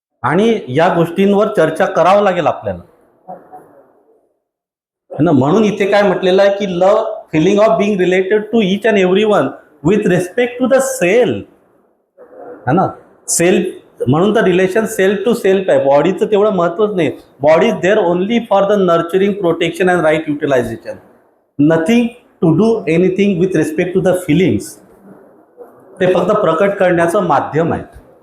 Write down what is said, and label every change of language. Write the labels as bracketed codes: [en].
[mr] आणि या गोष्टींवर चर्चा करावं लागेल आपल्याला ना. म्हणून इथे काय म्हटलेलं आहे की [en] love, feeling of being related to each and everyone with respect to the self, [hi] है ना. [mr] सेल्फ म्हणून तर रिलेशन सेल्फ टू सेल्फ आहे. बॉडीचं तेवढं महत्वच नाही. [en] Body is there only for the nurturing, protection and right utilisation. Nothing to do anything with respect to the feelings. [mr] ते फक्त प्रकट करण्याचं माध्यम आहे.